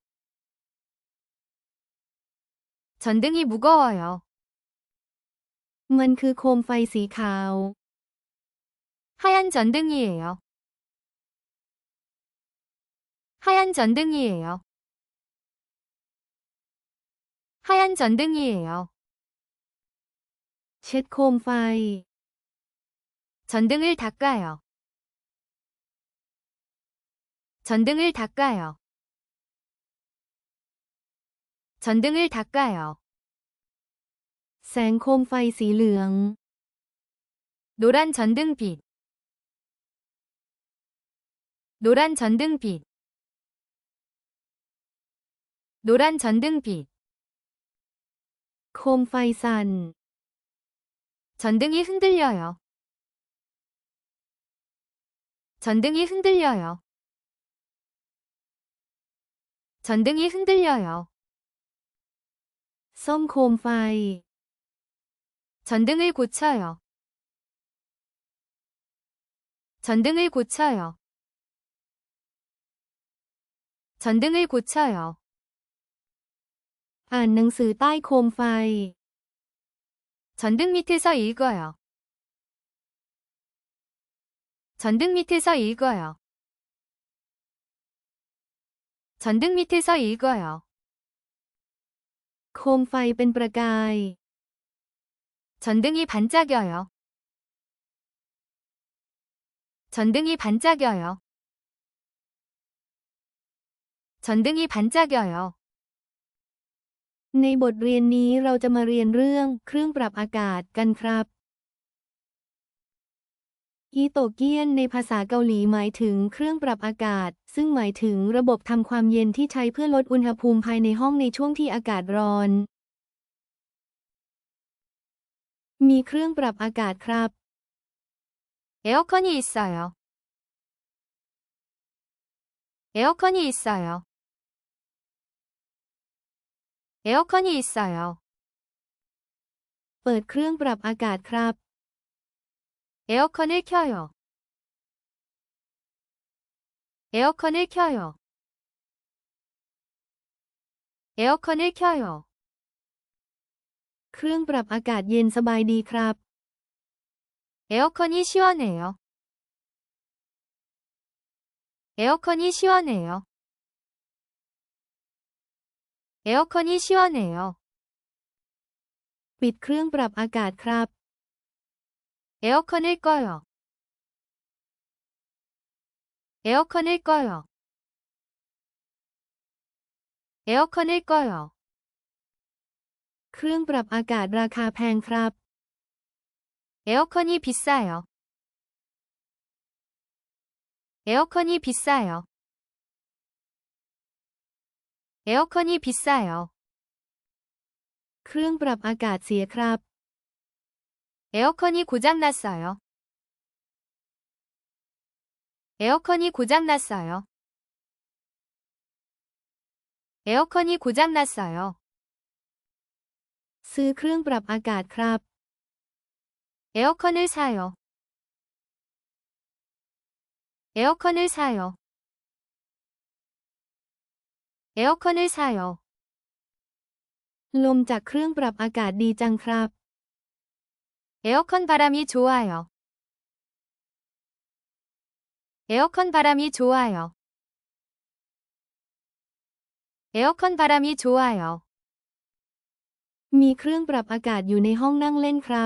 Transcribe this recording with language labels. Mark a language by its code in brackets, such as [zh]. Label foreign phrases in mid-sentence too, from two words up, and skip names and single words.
[ko] 전등이 무거워요. [th] มันคือโคมไฟสีขาว [ko] 하얀 전등이에요. 하얀 전등이에요. 하얀 전등이에요. [th] เช็ดโคมไฟ [ko] 전등을 닦아요. 전등을 닦아요. 전등을 닦아요. [th] แสงโคมไฟสีเหลือง [ko] 노란 전등빛. 노란 전등빛. 노란 전등빛. [th] โคมไฟสั่น [ko] 전등이 흔들려요. 전등이 흔들려요. 전등이 흔들려요. [th] ซ่อมโคมไฟ [ko] 전등을 고쳐요. 전등을 고쳐요. 전등을 고쳐요. [th] อ่านหนังสือใต้โคมไฟ [ko] 전등 밑에서 읽어요. 전등 밑에서 읽어요. 전등 밑에서 읽어요. [th] โคมไฟเป็นประกาย [ko] 전등이 반짝여요. 전등이 반짝여요. 전등이 반짝여요. [th] ในบทเรียนนี้เราจะมาเรียนเรื่องเครื่องปรับอากาศกันครับอีโตเกียนในภาษาเกาหลีหมายถึงเครื่องปรับอากาศซึ่งหมายถึงระบบทำความเย็นที่ใช้เพื่อลดอุณหภูมิภายในห้องในช่วงที่อากาศร้อน มีเครื่องปรับอากาศครับ [ko] 에어컨이 있어요. 에어컨이 있어요. 에어컨이 있어요. [th] เปิดเครื่องปรับอากาศครับ [ko] 에어컨을 켜요. 에어컨을 켜요. 에어컨을 켜요. [th] เครื่องปรับอากาศเย็นสบายดีครับ [ko] 에어컨이 시원해요. 에어컨이 시원해요. 에어컨이 시원해요. [th] ปิดเครื่องปรับอากาศครับ [ko] 에어컨을 꺼요. 에어컨을 꺼요. 에어컨을 꺼요. [th] เครื่องปรับอากาศราคาแพงครับ [ko] 에어컨이 비싸요. 에어컨이 비싸요. 에어컨이 비싸요. [th] เครื่องปรับอากาศเสียครับ [ko] 에어컨이 고장났어요. 에어컨이 고장났어요. 에어컨이 고장났어요. [th] ซื้อเครื่องปรับอากาศครับ [ko] 에어컨을 사요. 에어컨을 사요. 에어컨을 사요. [th] ลมจากเครื่องปรับอากาศดีจังครับ [ko] 에어컨 바람이 좋아요. 에어컨 바람이 좋아요. 에어컨 바람이 좋아요. [th] มีเครื่องปรับอากาศอยู่ในห้องนั่งเล่นครับ